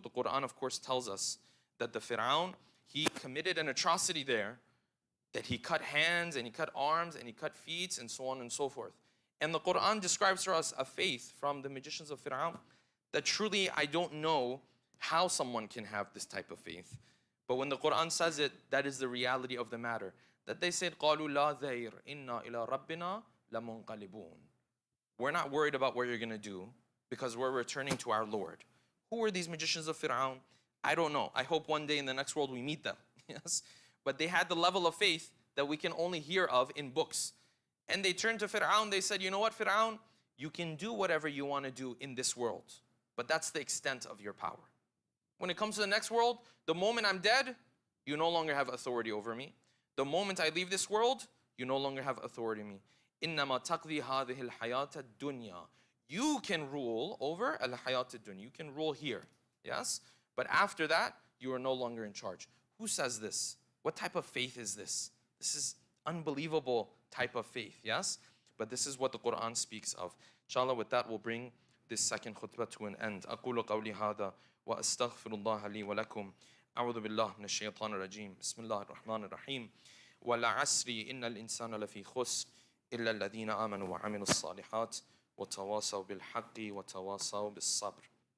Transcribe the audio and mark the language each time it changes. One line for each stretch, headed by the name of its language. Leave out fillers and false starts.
English: The Quran, of course, tells us that the Fir'aun, he committed an atrocity there, that he cut hands and he cut arms and he cut feet and so on and so forth. And the Quran describes for us a faith from the magicians of Fir'aun that truly I don't know how someone can have this type of faith. But when the Quran says it, that is the reality of the matter. That they said,
Arabic: قَالُوا لَا ذَيْرْ إِنَّا إِلَىٰ رَبِّنَا لَمُنْقَلِبُونَ.
English: We're not worried about what you're going to do because we're returning to our Lord. Who are these magicians of Fir'aun? I don't know. I hope one day in the next world we meet them. Yes. But they had the level of faith that we can only hear of in books. And they turned to Fir'aun, they said, you know what, Fir'aun? You can do whatever you want to do in this world, but that's the extent of your power. When it comes to the next world, the moment I'm dead, you no longer have authority over me. The moment I leave this world, you no longer have authority over me.
Arabic: إِنَّمَا تَقْضِي هَذِهِ الْحَيَاةَ الدُّنْيَا.
English: You can rule over al-hayat ad-dunya. You can rule here, yes? But after that, you are no longer in charge. Who says this? What type of faith is this? This is unbelievable type of faith, yes? But this is what the Quran speaks of. Inshallah, with that, we'll bring this second khutbah to an end.
Arabic: أقول قولي هذا وأستغفر الله لي ولكم. أعوذ بالله من الشيطان الرجيم. بسم الله الرحمن الرحيم. والعصر إن الإنسان لفي خسر إلا الذين آمنوا وعملوا الصالحات وتواصوا بالحق وتواصوا بالصبر.